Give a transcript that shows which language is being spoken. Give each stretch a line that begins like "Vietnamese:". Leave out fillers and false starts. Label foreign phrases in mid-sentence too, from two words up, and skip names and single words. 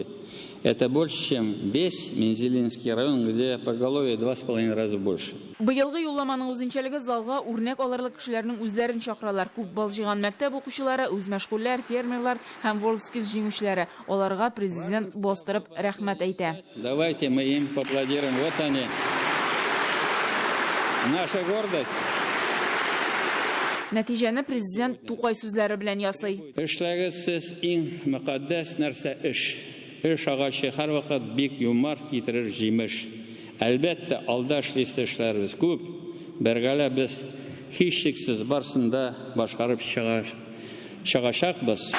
Russian: Это больше, чем весь Мензелинский район, где поголовье 2,5 раза больше.
Tatar: Быелгы юлламаның үзенчәлеге залга үрнәк алырлык кешеләрнең үзләрен чакыралар. Күп бал җыйган мәктәп укучылары, үз мәшгульләр, фермерлар һәм Волжскис җиңүчеләре. Аларга президент бастырып рәхмәт әйтә.
Russian: Давайте мы им поаплодируем. Вот они. Наша гордость.
Tatar: Нәтиҗәне президент Тукай сүзләре белән ясый. Эшләгез сез иң мөкатдәс нәрсә эш. Эш агачы һәрвакыт бик юмарт китерер җимеш. Әлбәттә, алда эшләребез күп. Бергәлә без һичшиксез барсында башкарып чыгачакбыз.